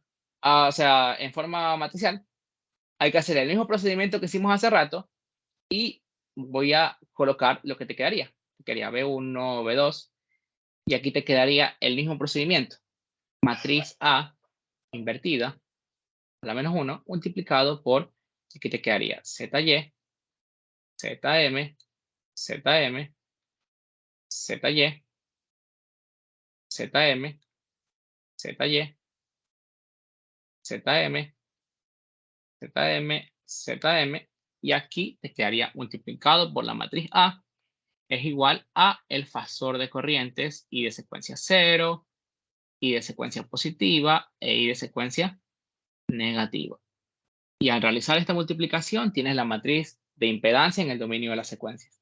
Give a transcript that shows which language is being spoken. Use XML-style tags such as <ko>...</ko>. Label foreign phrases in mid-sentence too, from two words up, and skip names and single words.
<es>O sea, en forma matricial, hay que hacer el mismo procedimiento que hicimos hace rato y voy a colocar lo que te quedaría. Te quedaría B1, B2 y aquí te quedaría el mismo procedimiento. Matriz A invertida, a la menos 1, multiplicado por, aquí te quedaría ZY, ZM, ZM, ZY, ZM, ZY, ZM, ZM, ZM, y aquí te quedaría multiplicado por la matriz A, es igual a el fasor de corrientes y de secuencia 0, y de secuencia positiva, y de secuencia negativa. Y al realizar esta multiplicación, tienes la matriz de impedancia en el dominio de las secuencias.</es>